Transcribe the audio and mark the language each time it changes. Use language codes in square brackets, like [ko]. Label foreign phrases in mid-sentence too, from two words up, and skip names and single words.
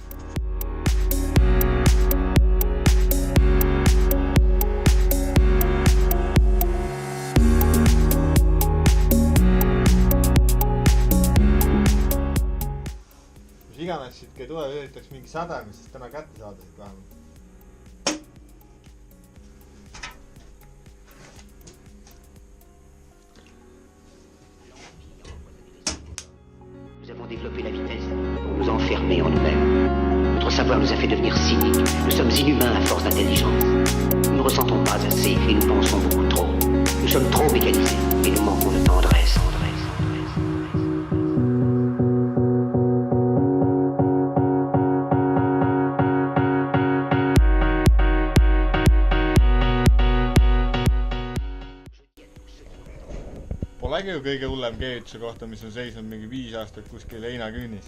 [et] Mis iganes siit ei tule, üritaks mingi sädemis, siis täna kätte saada siit vähemalt. [fr] Nous avons développé la vitesse pour nous enfermer en nous-mêmes. Notre savoir nous a fait devenir cyniques. Nous sommes inhumains à force d'intelligence. Nous ne ressentons pas assez et nous pensons beaucoup trop. Nous sommes trop mécanisés et nous manquons de tendresse. [et] Polegi ju kõige hullem keevituse kohta, mis on seisnud mingi 5 aastat kuskil heinaküünis.